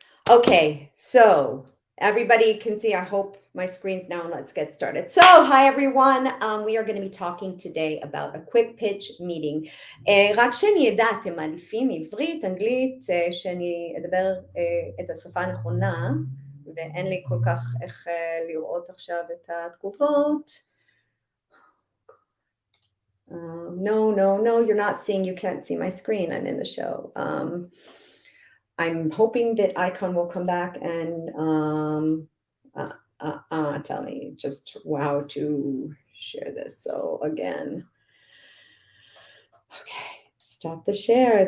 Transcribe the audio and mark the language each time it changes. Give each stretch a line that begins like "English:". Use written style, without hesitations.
English: Okay, so everybody can see, I hope my screen's now, and let's get started. So, hi everyone, we are going to be talking today about a quick pitch meeting.
Hebrew: רק שאני ידע, אתם מעדיפים עברית, אנגלית, שאני אדבר את השפה הנכונה, ואין לי כל כך איך לראות עכשיו את התגובות.
English: No, you're not seeing, you can't see my screen, I'm in the show. I'm hoping that icon will come back and tell me just how to share this. So again, okay, stop the share.